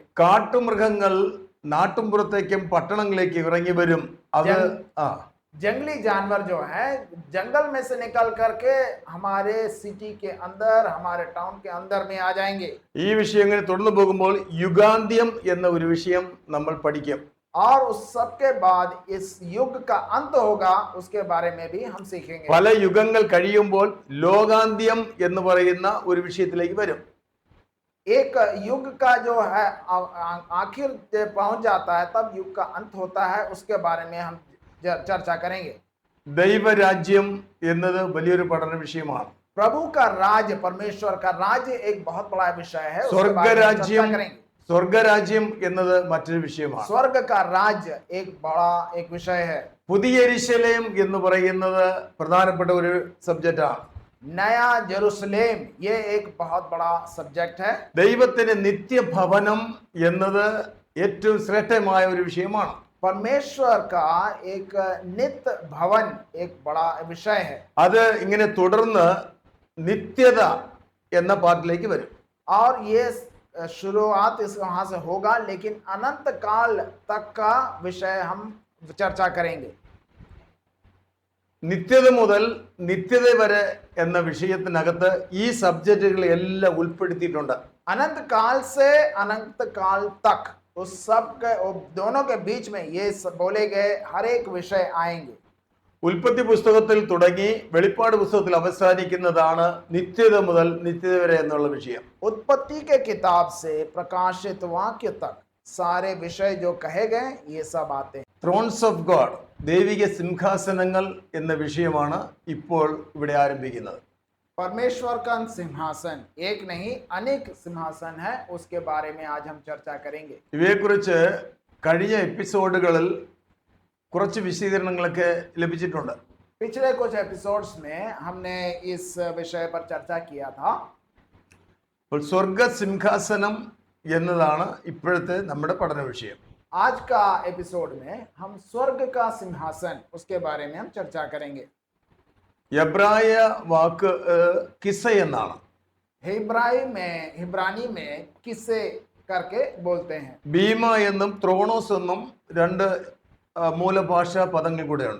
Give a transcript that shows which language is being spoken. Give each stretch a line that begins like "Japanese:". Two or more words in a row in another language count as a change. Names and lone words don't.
Malayalam: കാട്ടുമൃഗങ്ങൾ നാട്ടുംപുറത്തേക്കും പട്ടണങ്ങളിലേക്ക് ഇറങ്ങി വരും. അത്
Hindi: जंगली जानवर जो है जंगल में से निकल करके हमारे सिटी के अंदर, हमारे टाउन के अंदर में आ जाएंगे।
Malayalam: ഈ വിഷയങ്ങൾ തുടർന്നു പോകുമ്പോൾ യുഗാന്ത്യം എന്ന ഒരു വിഷയം നമ്മൾ പഠിക്കും.
Hindi: और उस सब के बाद इस युग का अंत होगा, उसके बारे में भी हम सीखेंगे।
Malayalam: പല യുഗങ്ങൾ കഴിയുമ്പോൾ ലോകാന്ത്യം എന്ന് പറയുന്ന ഒരു വിഷയത്തിലേക്ക് വരും.
Hindi: एक युग का जो है आखिर पहुंच जाता है, तब युग का अंत होता है, उसके बारे में हम चर्चा करेंगे।
Malayalam: ദൈവരാജ്യം എന്നത് വലിയൊരു പഠന വിഷയമാണ്.
Hindi: प्रभु का राज्य, परमेश्वर का राज्य एक बहुत बड़ा विषय है, उसके बारे में
Malayalam: സ്വർഗരാജ്യം,
Hindi: चर्चा करेंगे।
Malayalam: സ്വർഗരാജ്യം എന്നത് മറ്റൊരു വിഷയമാണ്.
Hindi: स्वर्ग का राज्य एक बड़ा एक विषय है।
Malayalam: പുതിയ യെരൂശലേം എന്ന് പറയുന്നത് പ്രധാനപ്പെട്ട ഒരു സബ്ജക്റ്റ് ആണ്.
Hindi: नया जेरूसलेम ये एक बहुत बड़ा सब्जेक्ट है।
Malayalam: ദൈവത്തിന്റെ നിത്യഭവനം എന്നത് ഏറ്റവും ശ്രേഷ്ഠമായ ഒരു വിഷയമാണ്.
Hindi: परमेश्वर का एक नित्य भवन एक बड़ा विषय है।
Malayalam: അത് ഇങ്ങനെ തുടർന്ന് നിത്യത എന്ന പാർട്ടിലേക്ക് വരും.
Hindi: और ये शुरुआत इस वहां से होगा, लेकिन अनंत काल तक का विषय हम चर्चा करेंगे।
Malayalam: നിത്യത മുതൽ നിത്യത വരെ എന്ന വിഷയത്തിനകത്ത് ഈ സബ്ജക്റ്റുകൾ എല്ലാം ഉൾപ്പെടുത്തിയിട്ടുണ്ട്.
Hindi: अनंत काल से अनंत काल तक उस सब के दोनों के बीच में ये बोले गए हर एक विषय आएंगे।
Malayalam: ഉൽപ്പത്തി പുസ്തകത്തിൽ തുടങ്ങി വെളിപ്പാട് പുസ്തകത്തിൽ അവസാനിക്കുന്നതാണ് നിത്യത മുതൽ നിത്യത വരെ എന്നുള്ള വിഷയം.
Hindi: उत्पत्ति के किताब से प्रकाशित वाक्य तक सारे विषय जो कहे गए ये सब आते हैं।
English: Thrones of God,
Malayalam: ദൈവിക സിംഹാസനങ്ങൾ എന്ന വിഷയമാണ് ഇപ്പോൾ ഇവിടെ ആരംഭിക്കുന്നത്.
Hindi: परमेश्वर का सिंहासन एक नहीं अनेक सिंहासन है, उसके बारे में आज हम चर्चा करेंगे।
Malayalam: ഇവയെക്കുറിച്ച് കഴിഞ്ഞ എപ്പിസോഡുകളിൽ കുറച്ച് വിശദീകരണങ്ങളൊക്കെ ലഭിച്ചിട്ടുണ്ട്.
Hindi: पिछले कुछ एपिसोड्स में हमने इस विषय पर चर्चा किया था।
Malayalam: അപ്പോൾ സ്വർഗ സിംഹാസനം എന്നതാണ് ഇപ്പോഴത്തെ നമ്മുടെ പഠന വിഷയം.
Hindi: आज का एपिसोड में हम स्वर्ग का सिंहासन, उसके बारे में हम चर्चा करेंगे।
Malayalam: എബ്രായ വാക്ക് കിസ എന്നാണ്.
Hindi: हिब्रानी में किसे करके बोलते हैं।
Malayalam: ഭീമ എന്നും ത്രോണോസ് എന്നും രണ്ട് മൂലഭാഷാ പദങ്ങൾ കൂടെ ഉണ്ട്.